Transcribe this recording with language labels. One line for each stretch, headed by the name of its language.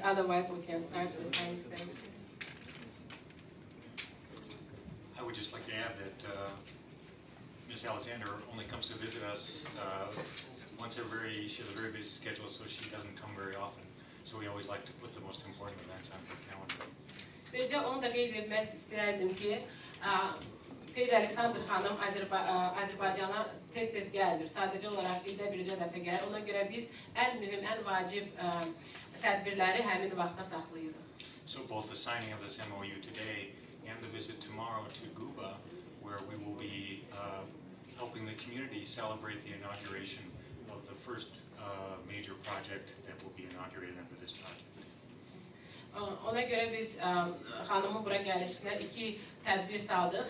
English: Otherwise, we can start the signing ceremony. I would just like to add that Ms. Alexander only comes to visit us once every, she has a very busy schedule, so she doesn't come very often. So we always like to put the most important events on her calendar.
Azerbaijani: Bircə onu da qeyd etmək istəyərdim ki, Ms. Alexander xanım Azərbaycana tez-tez gəlir. Sadəcə olaraq ildə bircə dəfə gəlir. Ona görə biz ən mühüm, ən vacib tədbirləri həmin vaxta saxlayırıq.
English: So both the signing of this MOU today and the visit tomorrow to Guba, where we will be helping the community celebrate the inauguration of the first major project that will be inaugurated under this project.
Azerbaijani: Ona görə biz xanımın bura gəlişinə iki tədbir saldıq.